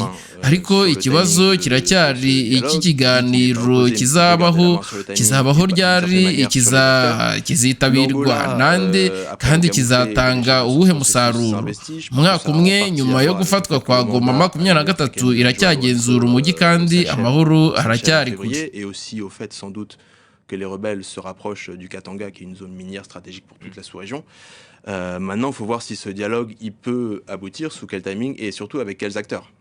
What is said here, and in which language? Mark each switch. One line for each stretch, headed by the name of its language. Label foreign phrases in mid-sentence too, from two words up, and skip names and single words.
Kinyarwanda: Ariko ikibazo kiracyari iki kiganiro kizabaho ryari, kizitabirwa nande, kandi kizatanga uwuhe musaruro? Mwaka umwe nyuma yo gufatwa kwa Goma, M23 iracyagenzura umujyi kandi amahoro aracyari kure.
French: Que les rebelles se rapprochent du Katanga, qui est une zone minière stratégique pour toute la sous-région. Maintenant, il faut voir si ce dialogue il peut aboutir, sous quel timing et surtout avec quels acteurs.